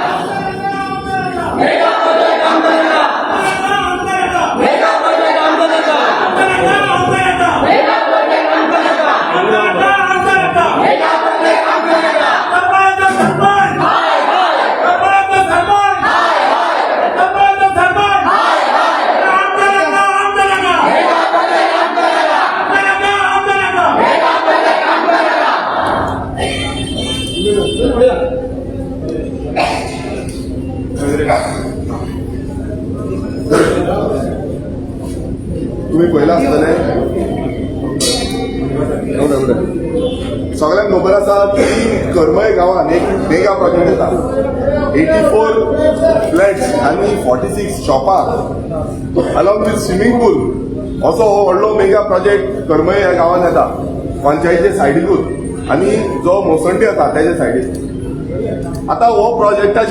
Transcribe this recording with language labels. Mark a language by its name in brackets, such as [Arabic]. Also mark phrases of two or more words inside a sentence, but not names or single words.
[English] mega project [Konkani] आमका नका [English] mega project [Konkani] आमका नका [English] mega project [Konkani] आमका नका [English] mega project [Konkani] आमका नका हाय हाय [English] mega project [Konkani] आमका नका [English] mega project [Konkani] आमका नका तुम्ही पयला आसतले सगळ्यांक खबर आसा की करमय गांवांत एक [English] mega project [Konkani] येता 84 फ्लॅट्स आनी 46 शॉपां [English] along with swimming pool [Konkani] असो हो व्हडलो [English] mega project [Konkani] करमय ह्या गांवांत येता पंचायतीचे सायडीकूच आनी जो मोसंडी आसा तेजे सायडीक आता हो प्रोजेक्टाच्या